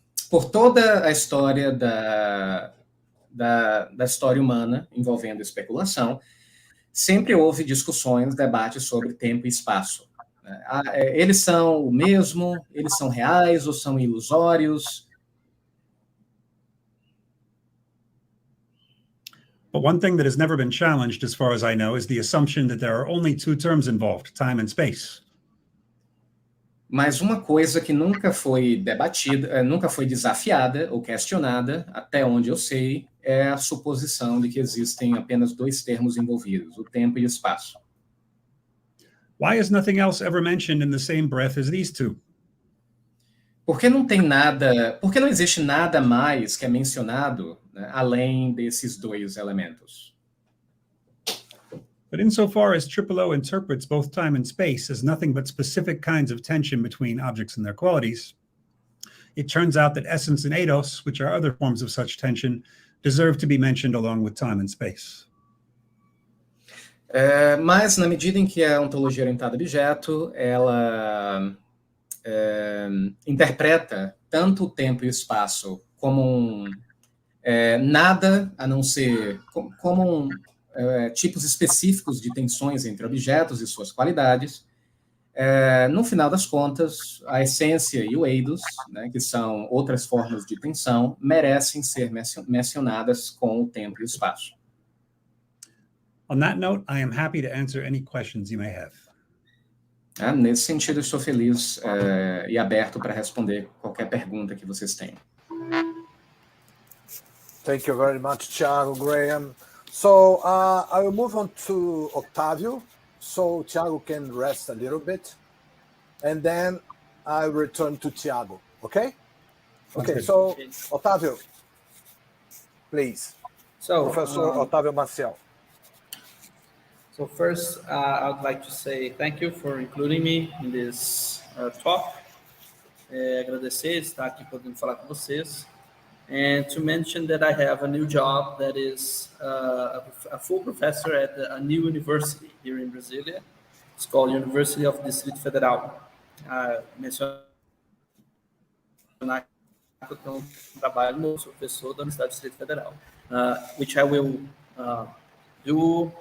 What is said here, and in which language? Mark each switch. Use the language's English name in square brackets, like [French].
[Portuguese] Por toda a história da história humana envolvendo especulação, sempre houve discussões, debates sobre tempo e espaço. Eles são o mesmo? Eles são reais ou são ilusórios? [English] But one thing that has never been challenged, as far as I know, is the assumption that there are only 2 terms involved, time and space. [Portuguese] Mas uma coisa que nunca foi debatida, nunca foi desafiada ou questionada, até onde eu sei, é a suposição de que existem apenas 2 termos envolvidos, o tempo e o espaço. [English] Why is nothing else ever mentioned in the same breath as these 2? [Portuguese] Por que não existe nada mais que é mencionado, né, além desses 2 elementos? [English] But insofar as 𝕆𝔼𝕁 interprets both time and space as nothing but specific kinds of tension between objects and their qualities, it turns out that essence and eidos, which are other forms of such tension, deserve to be mentioned along with time and space. [Portuguese] Mas, na medida em que a ontologia orientada a objeto, ela interpreta tanto o tempo e o espaço como nada a não ser como tipos específicos de tensões entre objetos e suas qualidades, no final das contas, a essência e o eidos, né, que são outras formas de tensão, merecem ser mencionadas com o tempo e o espaço. [English] On that note, I am happy to answer any questions you may have. [Portuguese] Nesse sentido, estou feliz e aberto para responder qualquer pergunta que vocês tenham. [English] Thank you very much, Thiago, Graham. So I will move on to Octavio, so Thiago can rest a little bit, and then I return to Thiago. Okay? Okay. So Octavio, please. So, Professor Otávio Maciel. So first, I would like to say thank you for including me in this talk. [Portuguese] Agradecer estar aqui podendo falar com vocês. [English] and to mention that I have a new job that is a full professor at a new university here in Brasília. It's called University of Distrito Federal. [Portuguese] Mencionar que eu tenho um trabalho no professor da Universidade do Distrito Federal, [English] which I will do.